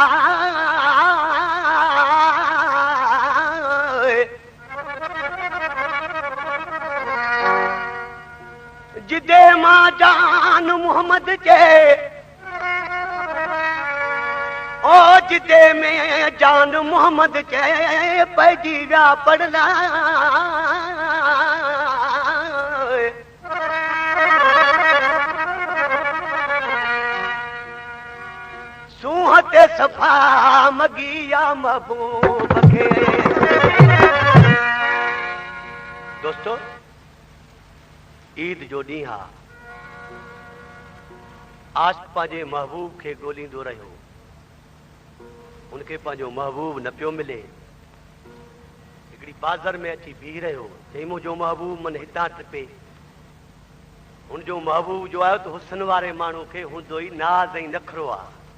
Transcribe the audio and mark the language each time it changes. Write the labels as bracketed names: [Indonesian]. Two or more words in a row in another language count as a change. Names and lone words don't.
[Sindhi] जिदे मां जान मोहम्मद जे ओ जिदे में जान मोहम्मद जे पैजी विया पड़ला सूहते सफा मगिया महबूब के। दोस्तों ईद जो ॾींहुं आहे आज पंहिंजे महबूब खे ॻोल्हींदो रहियो उनखे पंहिंजो महबूब न पियो मिले हिकिड़ी बाज़ार में अची बीह रहियो चई मुंहिंजो महबूब मन हितां टिपे हुनजो महबूब जो आयो त हुस्न वारे माण्हू खे हूंदो ई नाज़ ऐं नखरो आहे